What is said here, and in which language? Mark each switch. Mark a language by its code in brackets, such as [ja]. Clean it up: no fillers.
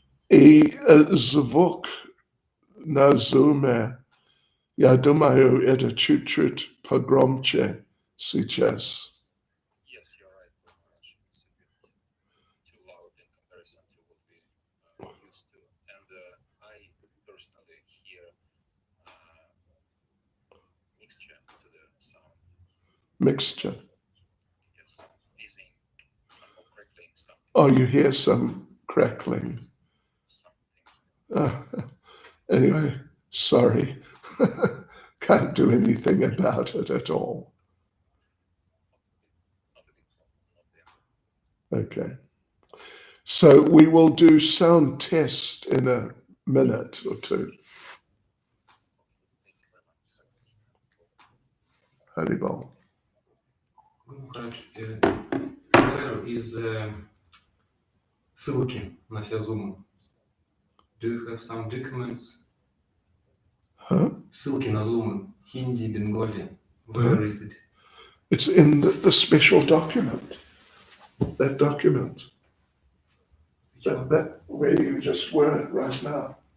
[ru] И звук на зуме, я думаю, это чуть-чуть погромче сейчас. [en] Yes, you're right. It's a bit too loud in comparison to what we used to. And I personally hear mixture to the sound. Mixture. Yes, fizzing, some crackling, some. Oh, you hear some crackling. Some things. Anyway, sorry. Can't do anything about it at all. Not a big problem, not there. Okay. So we will do sound test in a minute or two. Haribol. [ru] Короче, [en] where is [ru] ссылки на все зумы? [en] Do you have some documents? Huh? [ru] Ссылки на зумы. Hindi, Bengali. [en] Where is it? It's in the special document. That document. That where you just were right now.